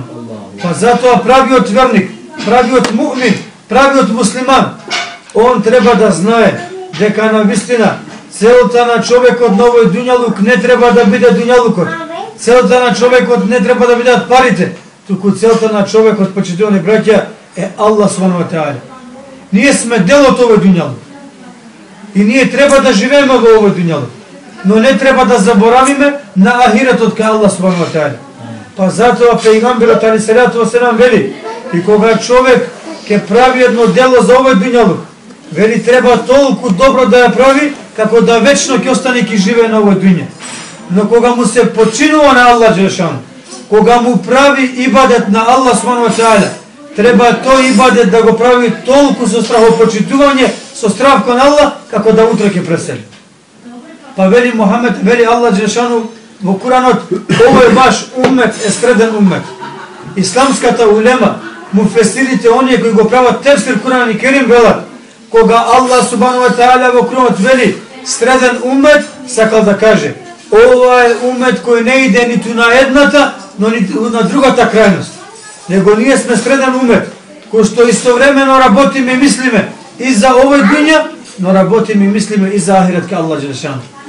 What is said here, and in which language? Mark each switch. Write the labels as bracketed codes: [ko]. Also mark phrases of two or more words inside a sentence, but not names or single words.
[mk] Па затоа правиот верник, правиот муъмин, правиот муслиман, он треба да знае дека на вистина целта на човекот на овој дуњалук не треба да биде дуњалукот. Целта на човекот не треба да бидат парите, туку целта на човекот, почитувани браќа, е [ar] الله سبحانه وتعالى. [mk] Ние сме дел од овој дуњалук. И ние треба да живееме во овој дуњалук. Но не треба да заборавиме на ахиретот кај [ar] الله سبحانه وتعالى. [mk] Па затоа пејгамберот [ar] عليه الصلاة والسلام [mk] вели: и кога човек ќе прави едно дело за овој дуњалук, вели треба толку добро да ја прави, како да вечно ќе остане ќе живее на овој дуња. Но кога му се починува на [ar] الله جل شأنه, [mk] кога му прави ибадет на [ar] الله سبحانه وتعالى, [mk] треба тој ибадет да го прави толку со страхопочитување, со страв кон Аллах, како да утре ќе пресели. Па вели Мухамед, вели [ar] الله جل شأنه [mk] во Куранот, овој баш уммет е среден уммет. Исламската улема, муфесирите, оние кои го прават тефсир [ar] قرآن كريم [mk] велат, кога [ar] الله سبحانه وتعالى [mk] во Куранот вели среден уммет, сакал да каже, ова е уммет кој не иде ниту на едната, но ниту на другата крајност. Него ние сме среден умет, кој што истовремено работиме и мислиме и за овој дуња, но работиме и мислиме и за ахирет ка [ar] الله جل شأنه.